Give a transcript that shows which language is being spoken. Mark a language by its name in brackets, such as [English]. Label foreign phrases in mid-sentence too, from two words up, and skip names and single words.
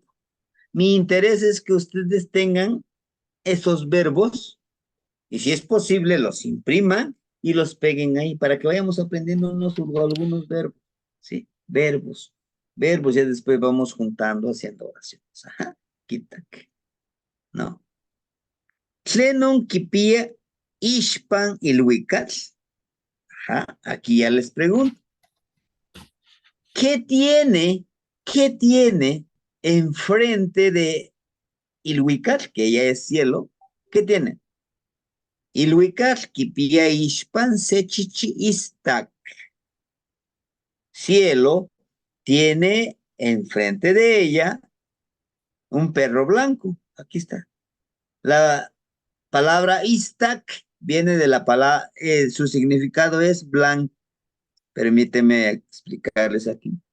[Spanish] Mi interés es que ustedes tengan esos verbos y si es posible los impriman y los peguen ahí para que vayamos aprendiendo algunos verbos. ¿Sí? Verbos. Verbos, ya después vamos juntando, haciendo oraciones. Ajá. [Nahuatl languages] Kitak. No. Tlenon kipia ishpan ilhuical. [Spanish] Ajá. Aquí ya les pregunto. ¿Qué tiene enfrente de Ilhuical, que ya es cielo? ¿Qué tiene? [Nahuatl languages] Ilhuical, kipia ishpan sechichi istak. [Spanish] Cielo tiene enfrente de ella un perro blanco. Aquí está. La palabra istak viene de la palabra, su significado es Permíteme explicarles aquí.